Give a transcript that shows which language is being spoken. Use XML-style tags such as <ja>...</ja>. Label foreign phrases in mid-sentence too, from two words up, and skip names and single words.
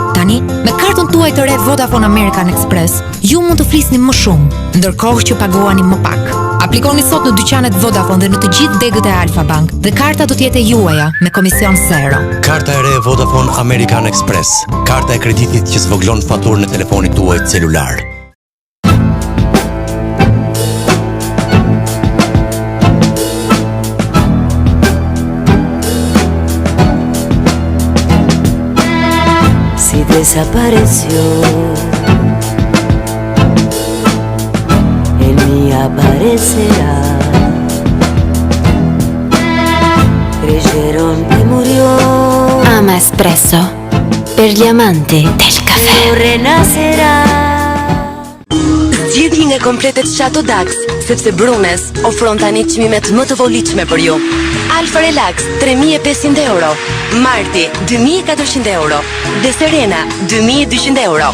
<sq>Tani, me kartën tuaj të re Vodafone American Express, ju mund të flisni më shumë, ndërkohë që paguani më pak. Aplikoni sot në dyqanet Vodafone dhe në të gjithë degët e Alfa Bank dhe karta do t'jetë juaja me komision 0. Karta e re Vodafone American Express, karta e kreditit që zvoglon faturën e telefonit tuaj celular.</sq> <es>Si desapareció, en mí aparecerá. Creyeron que murió.</es> <it>Ama Espresso, per gli amanti del caffè.</it> <es>Renacerá.</es> <sq>Zgjidhni nga kompletet Shato Dax, sepse Brunes ofron tani çmimet më të volitshme për ju. Alfa Relax 3.500 euro, Marti 2.400 euro dhe Serena 2.200 euro.</sq>